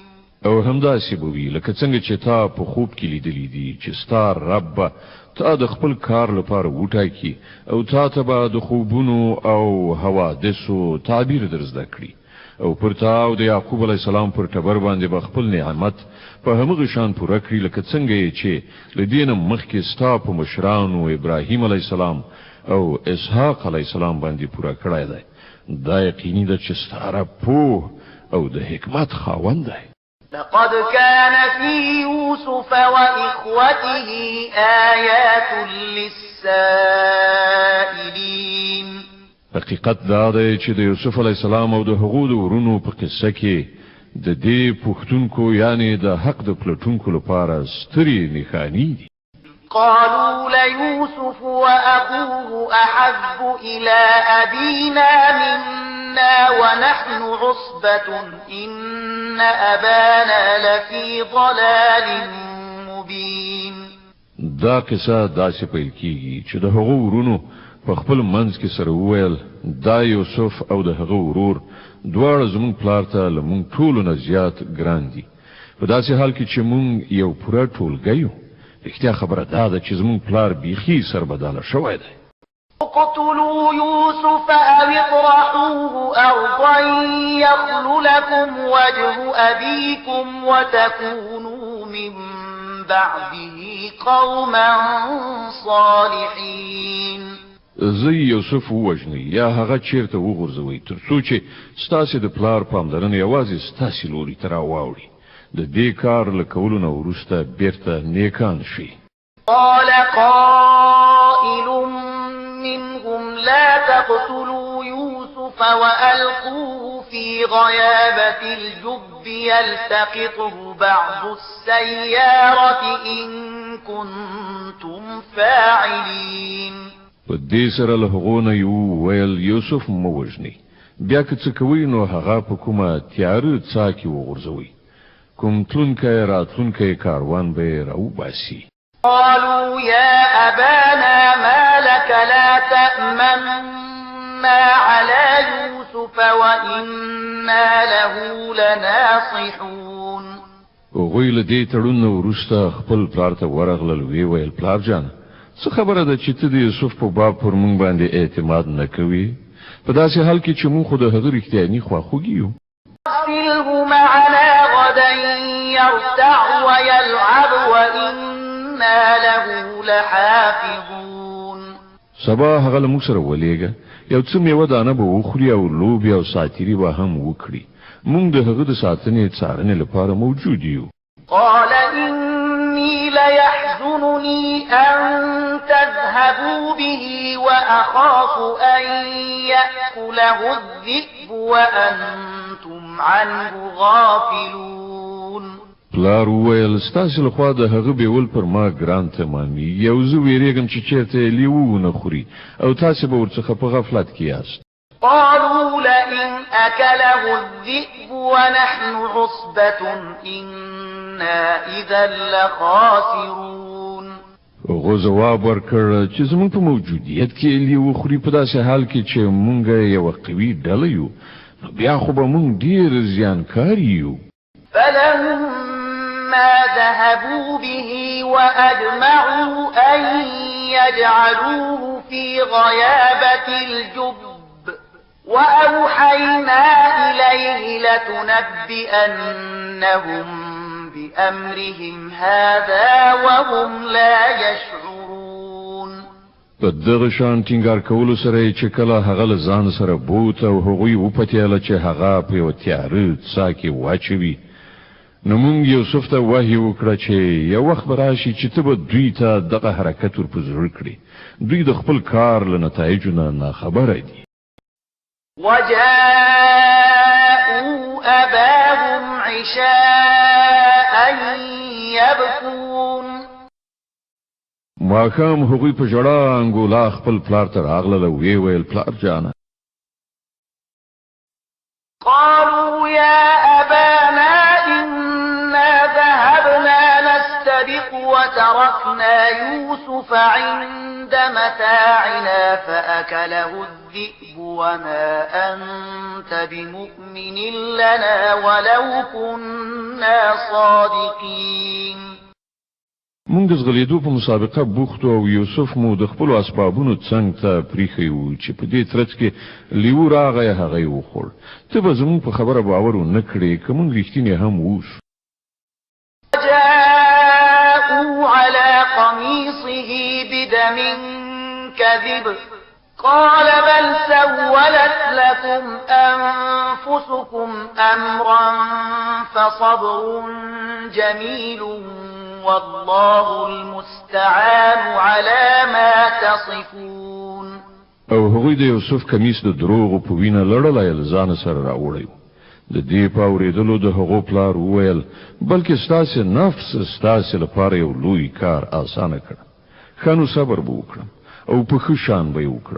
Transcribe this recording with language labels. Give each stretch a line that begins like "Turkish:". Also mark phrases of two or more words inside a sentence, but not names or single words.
Pashto: او همداسې به وي لکه څنګه چې تا په خوب کې لیدلی دي چې ستا رب تا د خپل کار لپاره وټاکي او تا ته به د خوبونو او حوادثو تعبیر در زده کړي او پر تا او د یعقوب
Arabic: علیه السلام
Pashto: پر ټبر باندې به خپل نعمت په همغه شان پوره کړي لکه څنګه چې له دې نه مخکې ستا په مشرانو ابراهیم
Arabic: علیه السلام
Pashto: او اسحاق
Arabic: علیه السلام
Pashto: باندې پوره کړی دی. دا یقیني ده چې ستا رب پوه او د حکمت خاوند دی.
Arabic: لقد كان في يوسف وإخوته آيات للسائلين.
Pashto: حقیقت دا دی چې د یوسف
Arabic: علی السلام
Pashto: او د هغو د ورونو په قصه کې د دې پوښتونکو یعنی د حق د پلټونکو لپاره سترې نښانې دي.
Arabic: قالوا ليوسف وأخوه أحب إلى أبينا منا ونحن عصبة إن أبانا لفي ضلال مبين.
Pashto: دا قصه داسې پیل کیږي چې د هغو ورونو په خپل منځ کې سره وویل دا یوسف او د هغه ورور دواړه زموږ پلار ته له موږ ټولو نه زیات ګران دي په داسې حال کې چې موږ یو پوره ټولګی یو. رښتیا خبره دا ده چې زموږ پلار بیخي سربداله شوی دی.
Arabic: اقتلوا يوسف أو اطرحوه أرضا يخل لكم وجه أبيكم وتكونوا من بعده قوما صالحين.
Pashto: زه یوسف ووژنئ یا هغه چیرته وغورځوئ تر څو چې ستاسې د پلار پاملرنه یوازې ستاسې لوري ته راواوړي د دې کار له کولو نه وروسته بیرته نیکان شي.
Arabic: قال قائل منهم لا تقتلوا يوسف وألقوه في غيابة الجب يلتقطه بعض السيارة إن كنتم فاعلين.
Pashto: په دې سره له هغو نه یو ویل یوسف مو وژني بیا که څه کوئ نو هغه په کومه تیاره څاه کې وغورځوئ. کوم تلونکی راتلونکی کاروان به یې راوباسي.
Arabic: قالوا يا أبانا ما لك لا تأمنا على يوسف وإنا له لناصحون.
Pashto: هغوی له دې تړون نه وروسته خپل پلار ته ورغلل. ویې ویل پلار جان څه خبره ده چې ته د یوسف په باب پر موږ باندې اعتماد نه کوې؟ په داسې حال کې چې موږ خو د هغه رښتیاني خواخوږي یو.
Arabic: أرسله معنا غدا يرتع ويلعب وإنا له لحافظون.
Pashto: سبا هغه له موږ سره ولېږه، یو څه میوه دانه به وخوري او لوبې او ساتیري به هم وکړي. موږ د هغه د ساتنې څارنې لپاره موجود یو.
Arabic: قال إني ليحزنني أن تذهبوا به وأخاف أن يأكله الذئب وأنتم عنه غافلون.
Pashto: پلار وویل ستاسو لخوا د هغه بیول پر ما ګران تمامي. یو زه ویریږم چې چېرته لیوه ونه خوري او تاسو به ورڅخه په غفلت کې یاست.
Arabic: قالوا لئن أكله الذئب ونحن عصبة إنا إذا لخاسرون.
Pashto: هغه ځواب ورکړ چې زموږ په موجودیت کې لیوه خوري په داسې حال کې چې موږ یو قوي ډله یو نو بیا خو به موږ ډېر زیانکار یو.
Arabic: فلما ذهبوا به وأجمعوا أن يجعلوه في غيابة الجب وأوحينا إليه لتنبئنهم بأمرهم هذا وهم لا يشعرون.
Pashto: په دغه شان ټینګار کولو سره چې کله هغه له ځان سره بوت او هغوی وپتیاله چې هغه په یو تیاره څاه کې واچوي نو موږ یوسف ته وحی وکړه چې یو وخت به راشي چې ته به دوی ته دغه حرکت ور په زړه کړي. دوی د خپل کار له نتایجو نه ناخبره دي.
Arabic: وجاءوا أباهم عشاء يبكون.
Pashto: ماښام هغوی په ژړا انګولا خپل پلار ته راغلل او ویې ویل پلار جانه.
Arabic: قالوا يا أبانا إنا ذهبنا نستبق وتركنا يوسف عند متاعنا فأكله الذئب وما أنت بمؤمن لنا ولو كنا صادقين.
Pashto: موږ د ځغلېدو په مسابقه بوخت او یوسف مو د خپلو اسبابونو څنګ ته پریښی و چې په دې ترڅ کې لیوه راغی هغه یې وخوړ. ته به زموږ په خبره باور ونه کړې که موږ رښتینې هم اوسو.
Arabic: جاءوا على قميصه بدم كذب قال بل سولت لكم أنفسكم أمرا فصبر جميل والله المستعان على ما تصفون.
Pashto: او هغوی د یوسف کمیس د دروغو په وینه لړلی له ځانه سره راوړی و. د دې په اورېدلو د هغو پلار وویل بلکې ستاسې نفس ستاسې لپاره یو لوی کار اسانه کړه. ښه نو صبر به وکړم او په ښه شان به یې وکړم.